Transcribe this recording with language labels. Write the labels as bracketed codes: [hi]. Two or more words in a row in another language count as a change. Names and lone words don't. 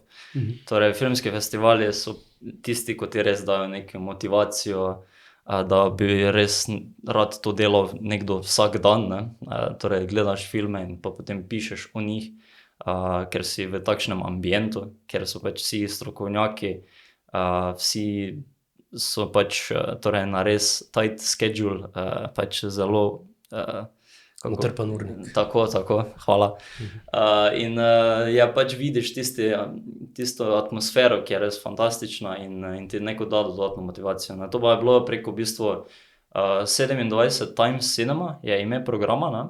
[sl] Torej, filmski festivali so tisti, ko ti res dajo neko motivacijo, da bi res rad to delal nekdo vsak dan, ne. Torej, gledaš filme in pa potem pišeš o njih, ker si v takšnem ambientu, ker so pač vsi strokovnjaki, vsi so pač torej na res [en] tight schedule, [sl] pač zelo Natrpan urnik. Tako, hvala. In ja, pač vidiš tisto atmosfero, ki je res fantastična in ti neko da dodatno motivacijo, ne. To pa je bilo preko v bistvu 27 Times Cinema je ime programa, ne.